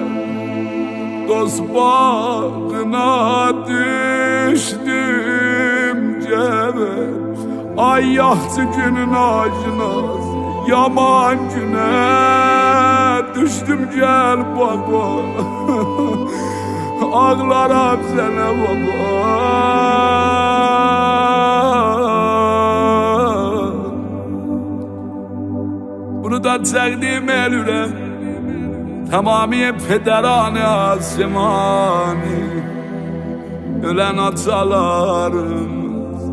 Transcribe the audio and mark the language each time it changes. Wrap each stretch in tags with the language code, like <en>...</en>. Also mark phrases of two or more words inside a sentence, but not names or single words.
<az>Dost bağına düştüm gel. Ay yaxşı günün acınaz, yaman güne düştüm gel baba. ağlaram sənə baba. Bunu da təqdim elürəm tamami pederane asimani, ölen atalarımız.</az>